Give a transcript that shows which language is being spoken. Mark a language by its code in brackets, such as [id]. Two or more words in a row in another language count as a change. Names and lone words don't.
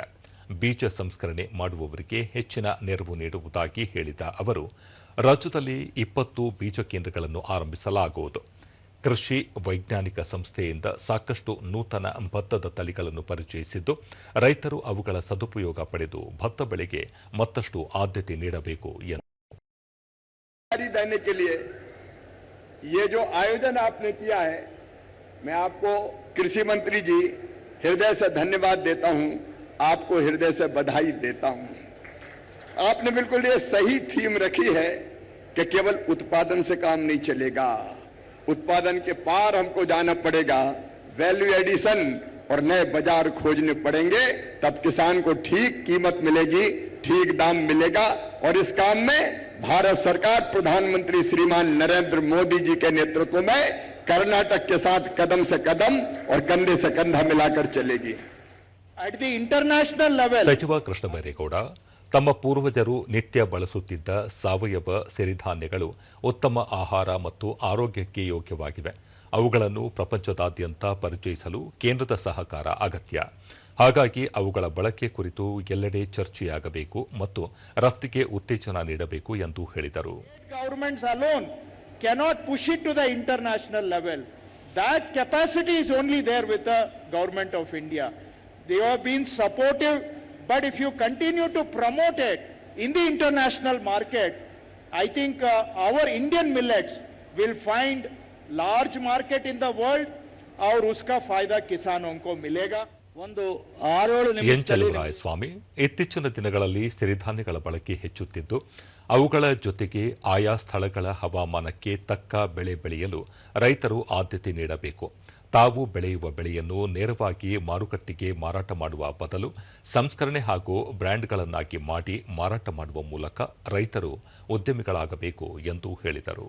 [kn] ಬೀಜ ಸಂಸ್ಕರಣೆ ಮಾಡುವವರಿಗೆ ಹೆಚ್ಚಿನ ನೆರವು ನೀಡುವುದಾಗಿ ಹೇಳಿದ ಅವರು, ರಾಜ್ಯದಲ್ಲಿ 20 ಬೀಜ ಕೇಂದ್ರಗಳನ್ನು ಆರಂಭಿಸಲಾಗುವುದು. ಕೃಷಿ ವೈಜ್ಞಾನಿಕ ಸಂಸ್ಥೆಯಿಂದ ಸಾಕಷ್ಟು ನೂತನ ಭತ್ತದ ತಳಿಗಳನ್ನು ಪರಿಚಯಿಸಿದ್ದು, ರೈತರು ಅವುಗಳ ಸದುಪಯೋಗ ಪಡೆದು ಭತ್ತ ಬೆಳೆಗೆ ಮತ್ತಷ್ಟು ಆದ್ಯತೆ ನೀಡಬೇಕು ಎಂದು [hi] देने के लिए ये जो आयोजन आपने किया है, मैं आपको कृषि मंत्री जी हृदय से धन्यवाद देता हूं, आपको हृदय से बधाई देता हूं। आपने बिल्कुल ये सही थीम रखी है कि केवल उत्पादन से काम नहीं चलेगा, उत्पादन के पार हमको जाना पड़ेगा, [en] value addition [hi] और नए बाजार खोजने पड़ेंगे, तब किसान को ठीक कीमत मिलेगी, ठीक दाम मिलेगा। और इस काम में भारत सरकार प्रधानमंत्री श्रीमान नरेंद्र मोदी जी के नेतृत्व में कर्नाटक के साथ कदम से कदम और कंधे से कंधा मिलाकर चलेगी। [en] At the international level, [kn] ಸಚಿವ ಕೃಷ್ಣ ಬೈರೇಗೌಡ, ತಮ್ಮ ಪೂರ್ವಜರು ನಿತ್ಯ ಬಳಸುತ್ತಿದ್ದ ಸಾವಯವ ಸಿರಿಧಾನ್ಯಗಳು ಉತ್ತಮ ಆಹಾರ ಮತ್ತು ಆರೋಗ್ಯಕ್ಕೆ ಯೋಗ್ಯವಾಗಿವೆ. ಅವುಗಳನ್ನು ಪ್ರಪಂಚದಾದ್ಯಂತ ಪರಿಚಯಿಸಲು ಕೇಂದ್ರದ ಸಹಕಾರ ಅಗತ್ಯ. ಹಾಗಾಗಿ ಅವುಗಳ ಬಳಕೆ ಕುರಿತು ಎಲ್ಲೆಡೆ ಚರ್ಚೆಯಾಗಬೇಕು ಮತ್ತು ರಫ್ತಿಗೆ ಉತ್ತೇಜನ ನೀಡಬೇಕು ಎಂದು ಹೇಳಿದರು. [en] governments alone cannot push it to the international level. That capacity is only there with the government of India. They have been supportive, but if you continue to promote it in the international market, I think our Indian millets will find large market in the world [hi] और उसका फायदा किसानों को मिलेगा. [kn] ಎನ್ ಚಲುವರಾಯಸ್ವಾಮಿ, ಇತ್ತೀಚಿನ ದಿನಗಳಲ್ಲಿ ಸಿರಿಧಾನ್ಯಗಳ ಬಳಕೆ ಹೆಚ್ಚುತ್ತಿದ್ದು, ಅವುಗಳ ಜೊತೆಗೆ ಆಯಾ ಸ್ಥಳಗಳ ಹವಾಮಾನಕ್ಕೆ ತಕ್ಕ ಬೆಳೆ ಬೆಳೆಯಲು ರೈತರು ಆದ್ಯತೆ ನೀಡಬೇಕು. ತಾವು ಬೆಳೆಯುವ ಬೆಳೆಯನ್ನು ನೇರವಾಗಿ ಮಾರುಕಟ್ಟೆಗೆ ಮಾರಾಟ ಮಾಡುವ ಬದಲು ಸಂಸ್ಕರಣೆ ಹಾಗೂ ಬ್ರ್ಯಾಂಡ್ಗಳನ್ನಾಗಿ ಮಾಡಿ ಮಾರಾಟ ಮಾಡುವ ಮೂಲಕ ರೈತರು ಉದ್ಯಮಿಗಳಾಗಬೇಕು ಎಂದು ಹೇಳಿದರು.